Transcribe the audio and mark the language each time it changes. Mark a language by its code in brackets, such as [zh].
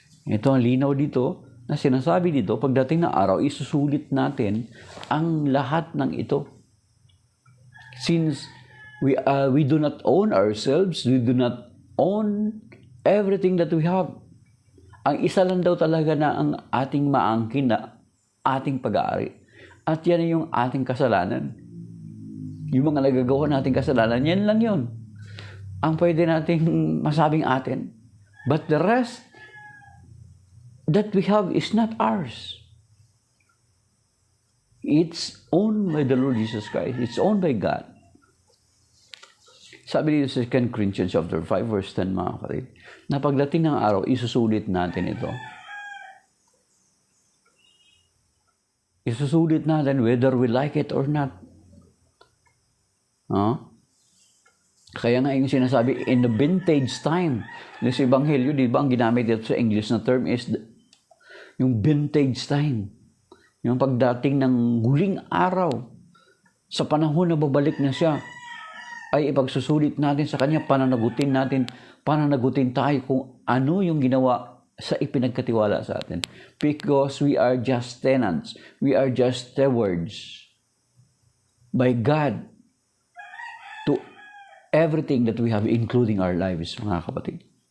[tl] Ito ang linaw dito na sinasabi dito, pagdating ng araw, isusulit natin ang lahat ng ito. [en] Since we do not own ourselves, we do not own everything that we have. [tl] Ang isa lang daw talaga na ang ating maangkin na ating pag-aari. At yan yung ating kasalanan. Yung mga nagagawa nating kasalanan, yan lang yun. Ang pwede nating masabing atin. [en] But the rest that we have is not ours. It's owned by the Lord Jesus Christ. It's owned by God. [tl] Sabi dito sa 2 Corinthians chapter 5, verse 10, mga kapatid, na pagdating ng araw, isusulit natin ito. Isusulit natin [en] whether we like it or not. [tl] Kaya nga yung sinasabi, [en] in the vintage time, [tl] sa Ebanghelyo, di ba, ang ginamit dito sa English na term is yung vintage time. Yung pagdating ng huling araw, sa panahon na babalik na siya, ay ipagsusulit natin sa Kanya, pananagutin tayo kung ano yung ginawa sa ipinagkatiwala sa atin. [en] Because we are just tenants. We are just stewards by God to everything that we have, including our lives, [tl] mga kapatid.